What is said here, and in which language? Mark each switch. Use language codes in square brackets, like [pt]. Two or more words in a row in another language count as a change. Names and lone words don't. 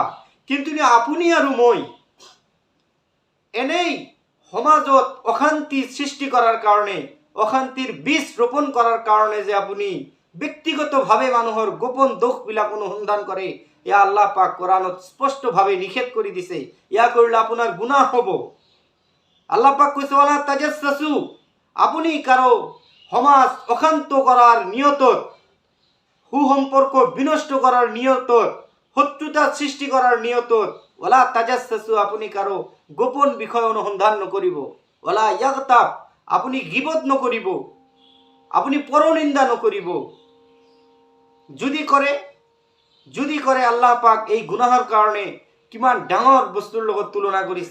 [as] কিন্তু আপুনি আৰু মই এনেই সমাজত অশান্তি সৃষ্টি কৰাৰ কাৰণে, অশান্তিৰ বীজ ৰোপণ কৰাৰ কাৰণে যে আপুনি ব্যক্তিগতভাৱে মানুহৰ গোপন দোষবিলাক অনুসন্ধান কৰে, এয়া আল্লাহ পাক কোরআনত স্পষ্টভাৱে নিষেধ কৰি দিছে। ইয়া কৰিলে আপোনাৰ গুনাহ হ'ব। আল্লাহ পাক কৈছে, [ar] ولا تجسسوا, [as] আপুনি কাৰো সমাজ অশান্ত কৰাৰ নিয়তত, সুসম্পৰ্ক বিনষ্ট কৰাৰ নিয়তত, শত্ৰুতা সৃষ্টি কৰাৰ নিয়তত, [ar] ولا تجسسوا, [as] আপুনি কাৰো গোপন বিষয় অনুসন্ধান নকৰিব। [ar] ولا يغتب, [as] আপুনি গিবত নকৰিব, আপুনি পৰনিন্দা নকৰিব। যদি কৰে আল্লাহ পাক এই গুনাহৰ কাৰণে কিমান ডাঙৰ বস্তুৰ লগত তুলনা কৰিছে।